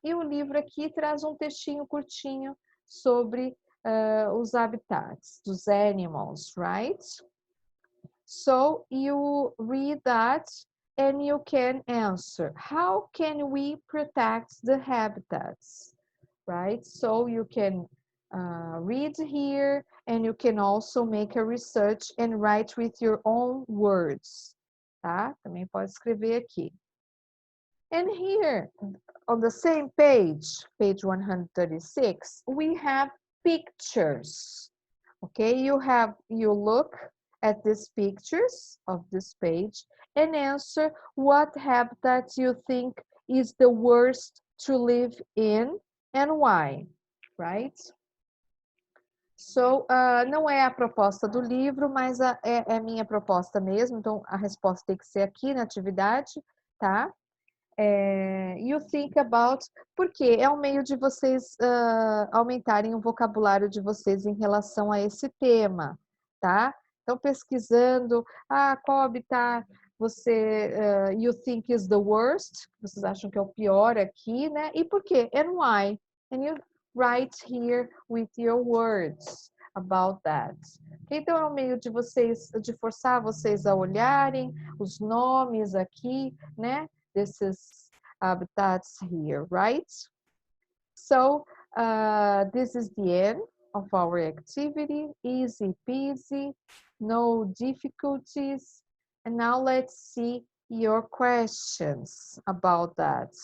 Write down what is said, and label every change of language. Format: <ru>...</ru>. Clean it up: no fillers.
<pt>E o livro aqui traz um textinho curtinho sobre os habitats dos animals, right?</pt> <en>So you read that and you can answer. How can we protect the habitats? Right? So you can read here and you can also make a research and write with your own words.</en> <pt>Tá? Também pode escrever aqui.</pt> <en>And here on the same page, page 136, we have pictures. Okay, you look at these pictures of this page and answer what habitat you think is the worst to live in and why, right?</en> <pt>So, não é a proposta do livro, mas é minha proposta mesmo, então a resposta tem que ser aqui na atividade, tá? You think about, porque é um meio de vocês aumentarem o vocabulário de vocês em relação a esse tema, tá? Então, pesquisando, qual habitat você, you think is the worst, vocês acham que é o pior aqui, né? E por quê? And why?</pt> <en>And you write here with your words about that.</en> <pt>Então, é um meio de vocês, de forçar vocês a olharem os nomes aqui, né?</pt> <en>This is habitats here, right? So this is the end of our activity. Easy peasy, no difficulties. And now let's see your questions about that.</en>